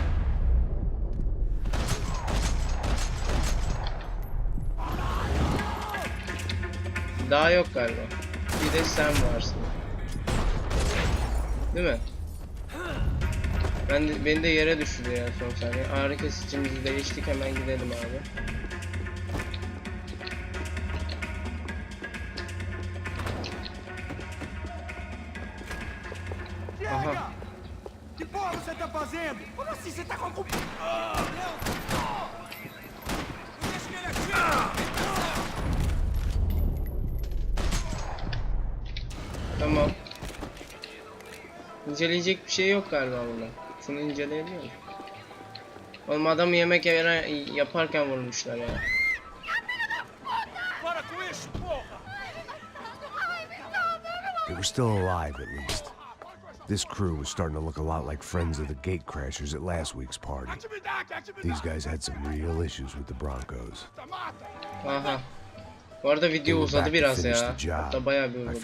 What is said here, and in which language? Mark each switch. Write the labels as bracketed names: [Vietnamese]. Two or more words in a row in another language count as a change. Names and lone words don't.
[Turkish] Daha yok galiba. Bir de sen varsın. Değil mi? Beni de yere düşürdü ya son saniye. Ağrı kesicimizi değiştik, hemen gidelim abi. Aha. [Portuguese] Que porra você tá fazendo? Como assim você tá com... [Turkish] Tamam. İnceleyecek bir şey yok galiba burada. Şunu inceleyebiliyor muyum? Oğlum adamı yemek yaparken vurmuşlar ya. [English] They were still alive at least. This crew was starting to look a lot like friends of the gatecrashers at last week's party. These guys had some real issues with the Broncos. Aha. [Turkish] Bu arada video uzadı biraz ya. Hatta bayağı bir [English] I [Turkish] uzadı.